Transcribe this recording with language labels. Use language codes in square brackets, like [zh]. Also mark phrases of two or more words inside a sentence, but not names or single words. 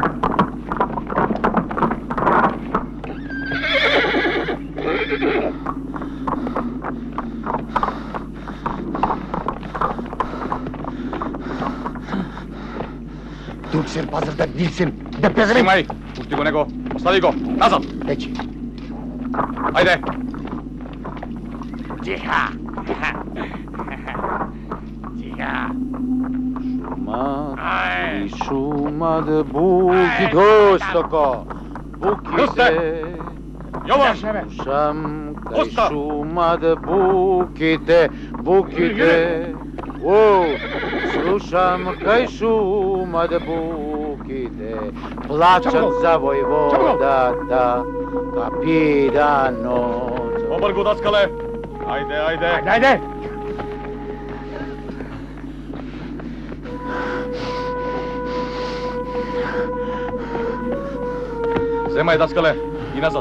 [mk] Тук се пазар да дисим, да пезрем! Снимај! Пушти го него! Остави го! Назад! Вече! Ајде! Тиха! Тиха! Шумат и шумат буки достоко! Буките! Јован! Слушам кај Оста! шумат буките, буките! О, слушам кај шумат буките, плачат за војводата, капиранот. Побргу, даскале! Ајде, ајде! Ајде, ајде! Земај, даскале! И назад!